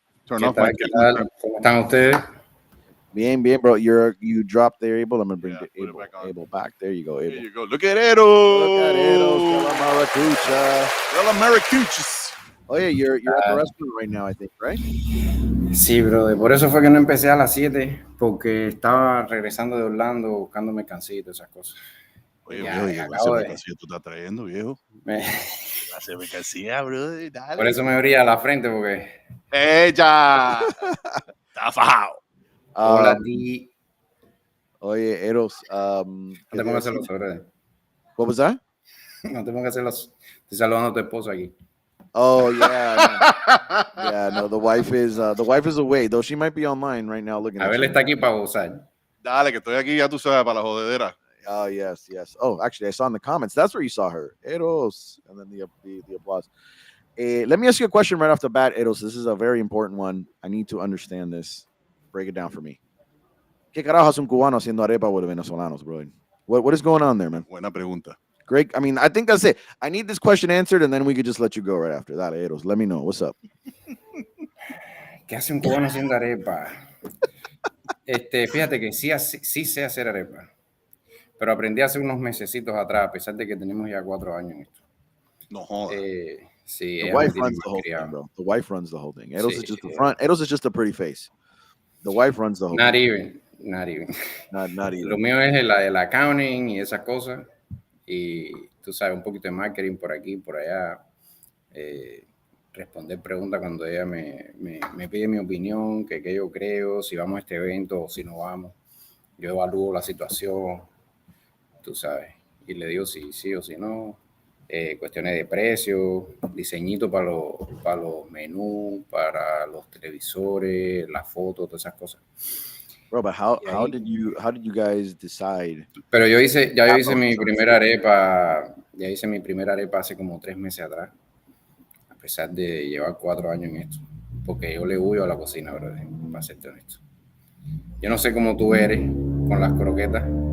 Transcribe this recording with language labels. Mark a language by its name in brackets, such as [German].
[English] Turn off my [Spanish] camera. ¿Cómo están ustedes? [English] Bien, bro. You dropped there, Abel. I'm gonna bring Abel back. There you go, Abel. There you go. Look at Eros. Look at Eros. La Maracucha. [Spanish] La Maracuchas. [English] Oh yeah, you're at the restaurant right now, I think, right? [Spanish] Sí, brother. Por eso fue que no empecé a las 7, porque estaba regresando de Orlando buscando mercancía y todas esas cosas. Oye, viejo, ¿qué clase de mercancía tú estás trayendo, viejo? ¿Qué clase de mercancía, brother? Dale. Por eso me abría la frente, porque... ¡Ella! ¡Está fajado! Hola, ti. Oye, Eros. No te pongas celoso, brother. [English] What was that? [Spanish] No te pongas celoso. Estoy saludando a tu esposo aquí. [English] Oh yeah, no. Yeah, no. The wife is away, though she might be online right now looking. [Spanish] Abel está aquí para gozar. Dale, que estoy aquí, ya tú sabes, para la jodedera. [English] Oh yes. Oh, actually, I saw in the comments. That's where you saw her, Eros, and then the applause. Let me ask you a question right off the bat, Eros. This is a very important one. I need to understand this. Break it down for me. [Spanish] ¿Qué carajo es un cubano haciendo arepa with venezolanos, bro? [English] What is going on there, man? [Spanish] Buena pregunta. [English] Great. I mean, I think that's it. I need this question answered, and then we could just let you go right after that, Eros. Let me know. What's up? [Spanish] ¿Qué hace un cubano haciendo arepa? Fíjate que sí sé hacer arepa, pero aprendí hace unos mesecitos atrás, a pesar de que tenemos ya 4 años en esto. No jodas. Sí, [English] the wife runs the whole thing, bro. The wife runs the whole thing. Eros is just the front. Eros is just a pretty face. The wife runs the whole thing. Not even. [Spanish] Lo mío es el accounting y esas cosas. Y tú sabes, un poquito de marketing por aquí, por allá, responder preguntas cuando ella me pide mi opinión, que yo creo, si vamos a este evento o si no vamos. Yo evalúo la situación, tú sabes, y le digo si sí o si no. Cuestiones de precio, diseñito para los menús, para los televisores, las fotos, todas esas cosas. [English] Bro, but how did you guys decide? [Spanish] Pero yo hice mi primera arepa, hace como 3 meses atrás, a pesar de llevar 4 años en esto, porque yo le huyo a la cocina, brother, para serte honesto. Yo no sé cómo tú eres con las croquetas.